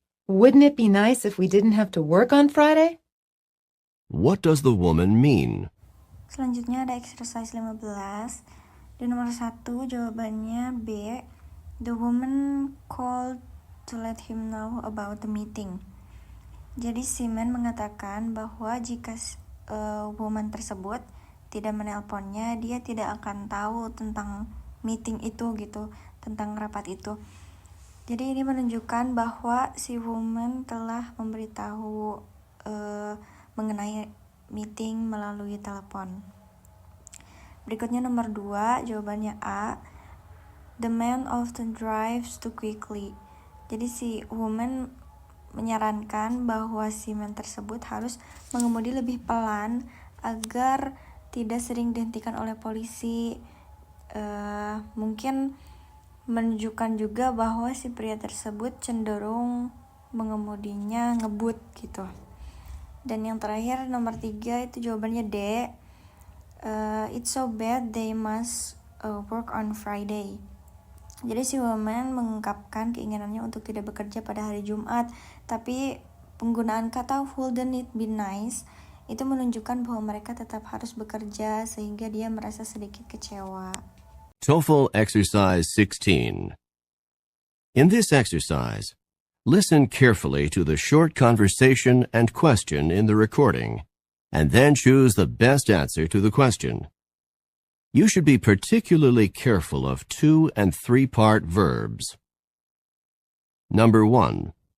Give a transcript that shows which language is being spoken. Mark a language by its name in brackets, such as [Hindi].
[English] Wouldn't it be nice if we didn't have to work on Friday? What does the woman mean? [Indonesian] Selanjutnya ada exercise 15. Di nomor 1 jawabannya B. [English] The woman called to let him know about the meeting. [Indonesian] Jadi si man mengatakan bahwa jika woman tersebut tidak menelponnya, dia tidak akan tahu tentang meeting itu gitu, tentang rapat itu. Jadi ini menunjukkan bahwa si woman telah memberitahu mengenai meeting melalui telepon. Berikutnya nomor 2, jawabannya A. [English] The man often drives too quickly. [Indonesian] Jadi si woman menyarankan bahwa si man tersebut harus mengemudi lebih pelan agar tidak sering dihentikan oleh polisi. Mungkin menunjukkan juga bahwa si pria tersebut cenderung mengemudinya ngebut gitu. Dan yang terakhir nomor 3 itu jawabannya D. [English] It's so bad they must work on Friday. [Indonesian] Jadi si woman mengungkapkan keinginannya untuk tidak bekerja pada hari Jumat, tapi penggunaan kata [English] wouldn't it be nice [Indonesian] itu menunjukkan bahwa mereka tetap harus bekerja sehingga dia merasa sedikit kecewa. [English] TOEFL Exercise 16. In this exercise, listen carefully to the short conversation and question in the recording, and then choose the best answer to the question. You should be particularly careful of 2- and 3-part verbs. Number 1.